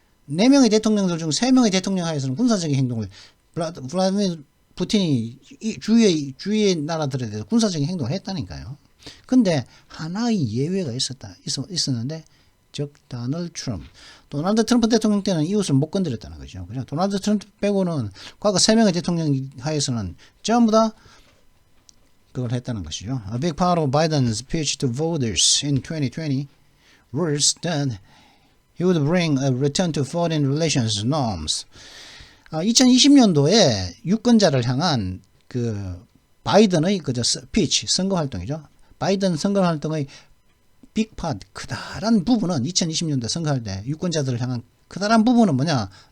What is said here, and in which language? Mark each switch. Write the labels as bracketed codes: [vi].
[ko] 4명의 대통령들 중 3명의 대통령 하에서는 군사적인 행동을 블라디미르 푸틴이 주위의 나라들에 대해서 군사적인 행동을 했다니까요. 근데 하나의 예외가 있었는데 즉 도널드 트럼프. 도널드 트럼프 대통령 때는 이웃을 못 건드렸다는 거죠. 그죠? 도널드 트럼프 빼고는 과거 3명의 대통령 하에서는 전부 다 그걸 했다는 것이죠. [en] A big part of Biden's speech to voters in 2020 was that he would bring a return to foreign relations norms. [ko] 2020년도에 유권자를 향한 그 바이든의 그저 스피치 선거 활동이죠. 바이든 선거 활동의 빅파트 크다란 부분은 2020년도 선거할 때 유권자들을 향한 크다란 부분은 뭐냐?